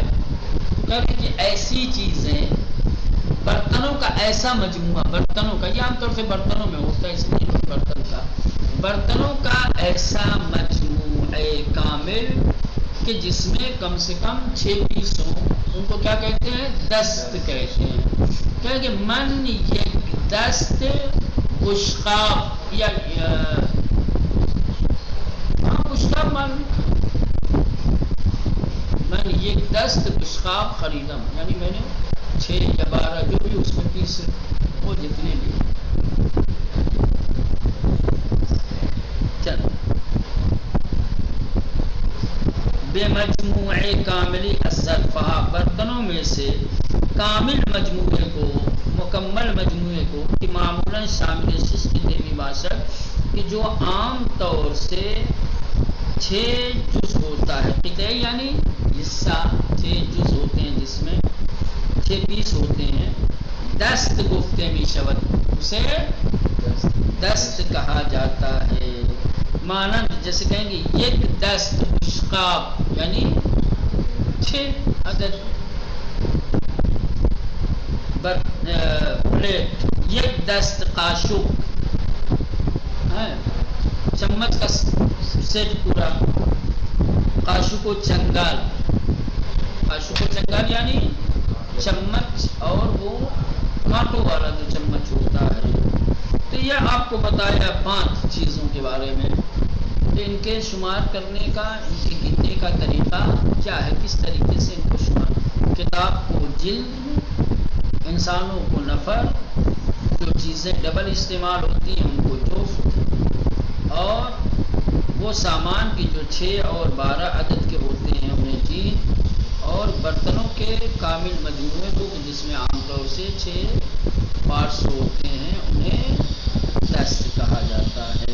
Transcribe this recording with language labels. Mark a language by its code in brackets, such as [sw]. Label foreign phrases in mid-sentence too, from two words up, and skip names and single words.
[ur] کہتے کہ ایسی چیزیں برتنوں کا ایسا مجموعہ، برتنوں کا یہ عام طور سے برتنوں میں ہوتا ہے، اس لیے برتنوں کا ایسا مجموعہ کامل کہ جس میں کم سے کم 6 پیس ہوں، ان کو کیا کہتے ہیں؟ دست کہتے ہیں. کہ [fa] من یک دست بشقاب، [ur] یا [fa] بشقاب من یک دست بشقاب خریدم، [ur] یعنی میں نے 6 یا 12 جو بھی اس میں پیس وہ جتنے لیے. [fa] بے مجموع کاملی الظرفہ، [ur] برتنوں میں سے کامل مجموعے کو، مکمل مجموعے کو، [fa] کہ معمولاً شامل 6 قطعے باشد، [ur] کہ جو عام طور سے 6 جز ہوتا ہے. قطعے یعنی حصہ، 6 جز ہوتے ہیں جس میں 6 پیس ہوتے ہیں. [fa] دست گفتے می شود، [ur] اسے دست کہا جاتا ہے. مانند جیسے کہیں گے [fa] یک دست بشقاب [ur] یعنی 6 عدد پلیٹ، [fa] یک دست قاشق، [ur] چمچ کا سیٹ پورا، [fa] قاشق و چنگال، قاشق و چنگال [ur] یعنی چمچ اور وہ کانٹوں والا جو چمچ ہوتا ہے. تو یہ آپ کو بتایا 5 چیزوں کے بارے میں کہ ان کے شمار کرنے کا، ان کے گننے کا طریقہ کیا ہے، کس طریقے سے ان کو شمار. کتاب کو جلد، انسانوں کو نفر، جو چیزیں ڈبل استعمال ہوتی ہیں ان کو جفت، اور وہ سامان کی جو 6 اور 12 عدد کے ہوتے ہیں انہیں جین، اور برتنوں کے کامل مجموعے کو جس میں عام طور سے 6 پارٹس ہوتے ہیں انہیں دست کہا جاتا ہے.